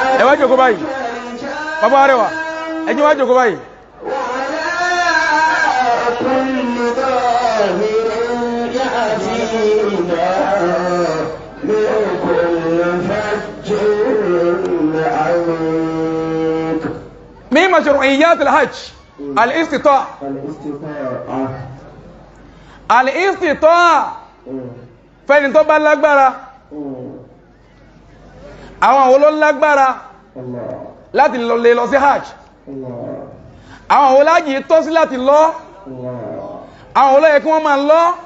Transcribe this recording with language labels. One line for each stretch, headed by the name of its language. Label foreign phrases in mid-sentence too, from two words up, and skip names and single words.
Yoruba: wá jókòó báyìí bàbá arẹwà ẹ jẹ́ wá jókòó báyìí.
Arabic: من مشروعيات الحج الاستطاعة
Yoruba: fẹ́ni tó bá lágbára àwọn wo ló lágbára láti lè lọ sí hajj àwọn wo lájì tó sí láti lọ àwọn wo ló yẹ kí wọ́n máa lọ